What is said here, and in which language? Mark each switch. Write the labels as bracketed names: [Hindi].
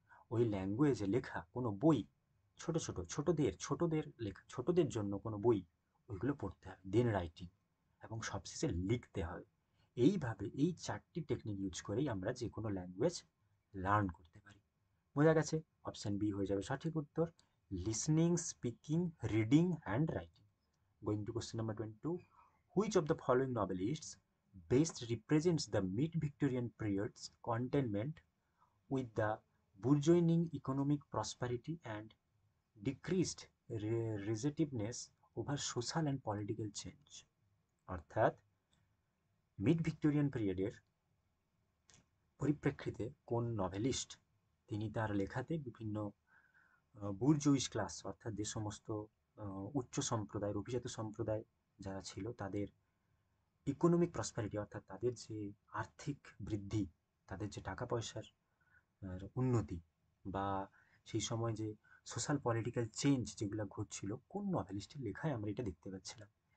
[Bangla] ওই ল্যাঙ্গুয়েজে লেখা কোনো বই, ছোটদের লেখা, ছোটদের জন্য কোনো বই, ওইগুলো পড়তে হবে। দেন রাইটিং, এবং সবশেষে লিখতে হবে। এইভাবে এই 4টি টেকনিক ইউজ করেই আমরা যে কোনো ল্যাঙ্গুয়েজ লার্ন করতে পারি। বোঝা গেছে? অপশন বি হয়ে যাবে সঠিক উত্তর, listening, speaking, reading and writing. [English] Going to question number 22, which of the following novelists best represents the mid-Victorian period's contentment with the burgeoning economic prosperity and decreased resentiveness over social and political change? [Bangla] অর্থাৎ mid Victorian পিরিয়ডের পরিপ্রেক্ষিতে কোন novelist তিনি তার লেখাতে বিভিন্ন বুর্জোইশ class, অর্থাৎ যে সমস্ত উচ্চ সম্প্রদায়ের, অভিজাত সম্প্রদায় যারা ছিল, তাদের ইকোনমিক প্রসপারিটি, অর্থাৎ তাদের যে আর্থিক বৃদ্ধি, তাদের যে টাকা পয়সার উন্নতি, বা সেই সময় যে সোশ্যাল পলিটিক্যাল চেঞ্জ যেগুলো ঘটছিল, কোন নভেলিস্টের লেখায় আমরা এটা দেখতে পাচ্ছিলাম?